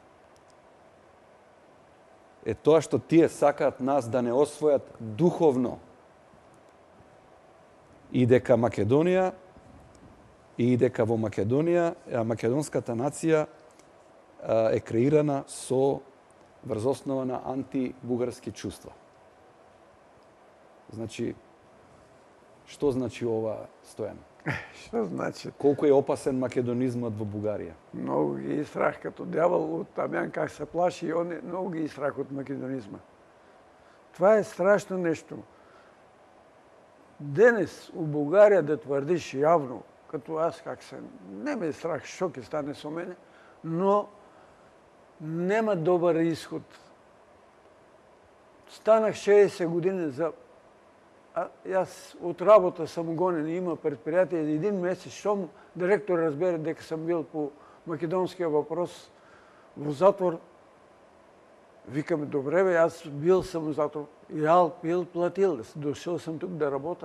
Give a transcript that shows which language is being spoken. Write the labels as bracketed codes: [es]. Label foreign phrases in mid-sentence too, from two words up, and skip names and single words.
[mk] е тоа што тие сакаат нас да не освојат духовно, и дека Македонија, и дека во Македонија македонската нација е креирана врз основа на антибугарски чувства. Значи, што значи ова, Стојан? Што значи? Колку е опасен македонизмот во Бугарија? [bg] Многу ги и страх, като дявол от Тамян как се плаши, и он много ги и страх от македонизма. Това е страшно нещо. Денес у Бугарија да твърдиш явно, като аз как се, не ме е страх, [mk] што ќе стане со мене, но нема добар исход. [bg] Станах 60 години за... Аз от работа съм гонен, има предприятие, един месец, щом директор разбере дека съм бил по македонския въпрос в затвор, викаме: добре бе, аз бил съм в затвор, ял, пил, платил, дошъл съм тук да работя.